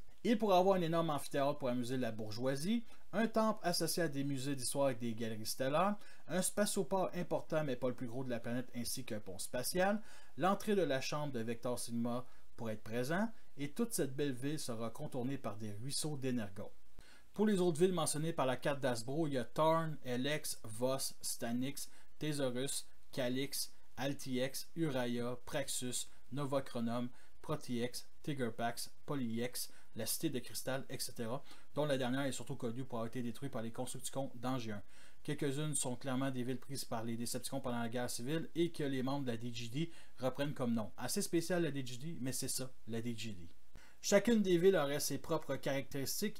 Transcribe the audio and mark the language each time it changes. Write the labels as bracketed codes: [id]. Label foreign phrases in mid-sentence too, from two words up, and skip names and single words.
[fr] Il pourrait avoir un énorme amphithéâtre pour amuser la bourgeoisie, un temple associé à des musées d'histoire avec des galeries stellaires, un spatioport important mais pas le plus gros de la planète ainsi qu'un pont spatial, l'entrée de la chambre de Vector Sigma pour être présent, et toute cette belle ville sera contournée par des ruisseaux d'énergon. Pour les autres villes mentionnées par la carte d'Hasbro, il y a Tarn, Elex, Voss, Stanix, Thesaurus, Calix, Altiex, Uraya, Praxus, Novachronom, Protiex, Tigerpax, Polyex, la Cité de Cristal, etc., dont la dernière est surtout connue pour avoir été détruite par les Constructicons d'Angien. Quelques-unes sont clairement des villes prises par les Decepticons pendant la guerre civile et que les membres de la DGD reprennent comme nom. Assez spécial la DGD, mais c'est ça, la DGD. Chacune des villes aurait ses propres caractéristiques.